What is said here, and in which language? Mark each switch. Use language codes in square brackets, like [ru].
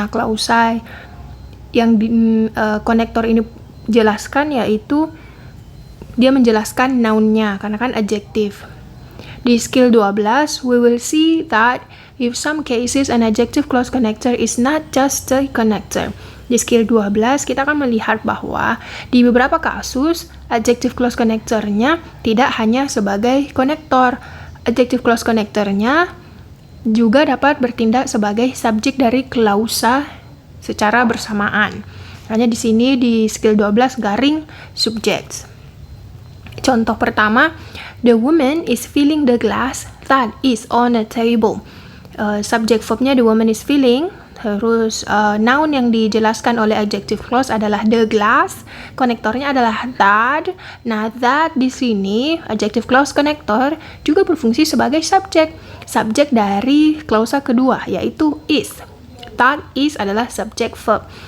[id] Nah, klausa yang konektor ini jelaskan yaitu dia menjelaskan noun-nya karena kan adjektif. Di skill 12, [en] we will see that in some cases an adjective clause connector is not just a connector. [id] Di skill 12, kita akan melihat bahwa di beberapa kasus adjective clause connectornya tidak hanya sebagai konektor. Adjective clause connectornya juga dapat bertindak sebagai subjek dari klausa secara bersamaan. Hanya di sini di skill 12 garing subject. Contoh pertama, [en] the woman is filling the glass that is on a table. [id] Subjek verbnya [en] the woman is filling. [id] Terus noun yang dijelaskan oleh adjective clause adalah [en] the glass. [id] Konektornya adalah that. Nah, that di sini adjective clause connector juga berfungsi sebagai subjek. Subjek dari klausa kedua yaitu is. [en] That is [id] adalah subjek verb.